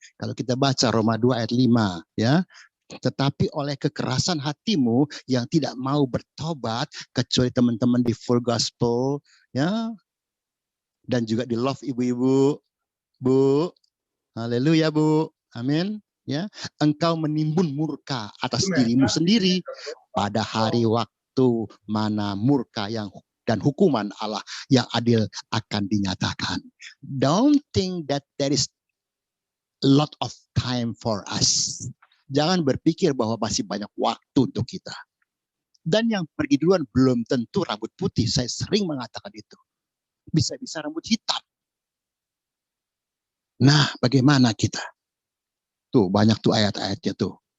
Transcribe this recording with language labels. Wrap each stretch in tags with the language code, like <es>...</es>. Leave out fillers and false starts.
<id>Kalau kita baca Roma 2 ayat 5 ya, tetapi oleh kekerasan hatimu yang tidak mau bertobat, kecuali teman-teman di Full Gospel ya, dan juga di Love ibu-ibu, Bu, haleluya Bu, amin ya, engkau menimbun murka atas dirimu sendiri pada hari waktu mana murka yang dan hukuman Allah yang adil akan dinyatakan.</id> <en>Don't think that there is a lot of time for us.</en> <id>Jangan berpikir bahwa masih banyak waktu untuk kita. Dan yang pergi duluan belum tentu rambut putih. Saya sering mengatakan itu. Bisa-bisa rambut hitam. Nah, bagaimana kita? Tuh, banyak tuh ayat-ayatnya tuh.</id>